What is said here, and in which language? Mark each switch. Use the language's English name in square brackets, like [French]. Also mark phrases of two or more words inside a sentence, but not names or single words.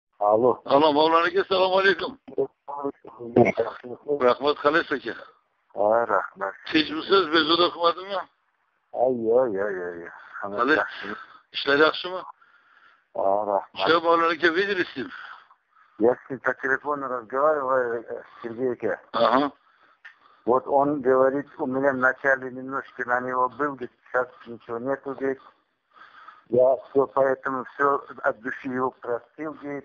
[Russian] Алло. Алло, [Uzbek] Mavlanaga assalomu alaykum. Rahmat, qalaysiz aka? Rahmat. Tinchmisiz? Bezovta qilmadimmi? Yo'q. Qalay? Ishlar yaxshimi? Rahmat. [Russian] Что, Mavlanaga, виделись с ним? Я с ним по телефону разговаривал, Сергейка. Ага. Вот он говорит, у меня вначале немножко на него был, говорит, сейчас ничего нету, говорит. Я все, поэтому все от души его простил, говорит.